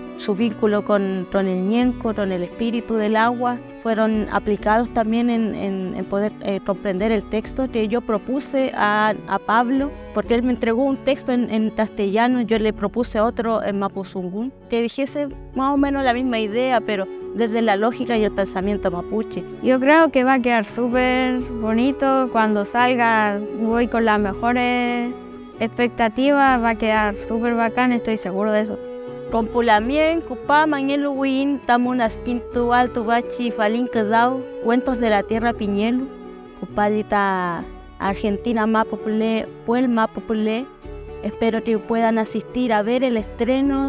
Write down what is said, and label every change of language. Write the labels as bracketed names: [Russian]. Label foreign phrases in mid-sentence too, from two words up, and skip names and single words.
[Spanish] Su vínculo con el ñenco, con el espíritu del agua, fueron aplicados también en poder comprender el texto que yo propuse a Pablo, porque él me entregó un texto en castellano, yo le propuse otro en mapuzungún, que dijese más o menos la misma idea, pero desde la lógica y el pensamiento mapuche. Yo creo que va a quedar súper bonito cuando salga, voy con las mejores expectativas, va a quedar súper bacán, estoy seguro de eso. Compulamien, Cupá, Mañelu, Huin, Tamunas, Quintu, Alto, Bachi, Falín, Quedao, Cuentos de la Tierra, Piñelu, Cupalita, Argentina, Mapopulé, Puel, Mapopulé. Espero que puedan asistir a ver el estreno.